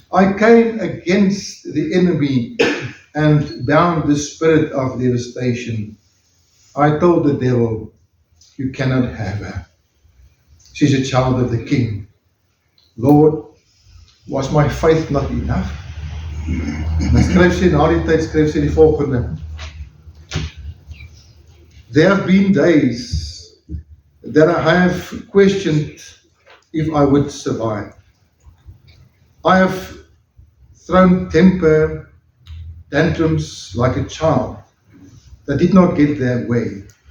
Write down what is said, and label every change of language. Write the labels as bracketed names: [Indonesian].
[English] I came against the enemy and bound the spirit of devastation. I told the devil, you cannot have her. She's a child of the King. Lord, was my faith not enough? [Afrikaans] Dan skryf sy na die tyd, skryf sy die volgende. [English] There have been days that I have questioned if I would survive. I have thrown temper tantrums like a child that did not get their way.